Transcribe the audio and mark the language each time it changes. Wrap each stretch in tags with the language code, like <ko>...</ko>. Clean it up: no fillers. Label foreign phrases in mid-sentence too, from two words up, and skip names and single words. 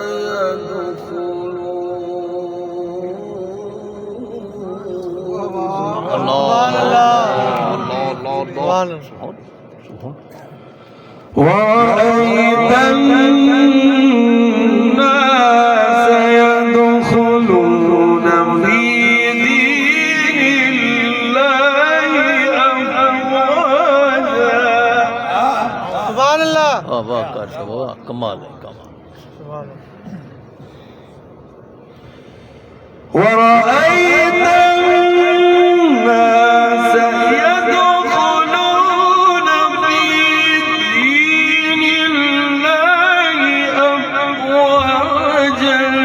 <ar>يدخلون ورأيت الناس يدخلون في دين الله أفواجا سبحان الله</ar> <hi>वाह कर सब वाह कमाल है कमाल</hi> <ar>سبحان الله ورأيت الناس يدخلون في دين الله أفواجا</ar>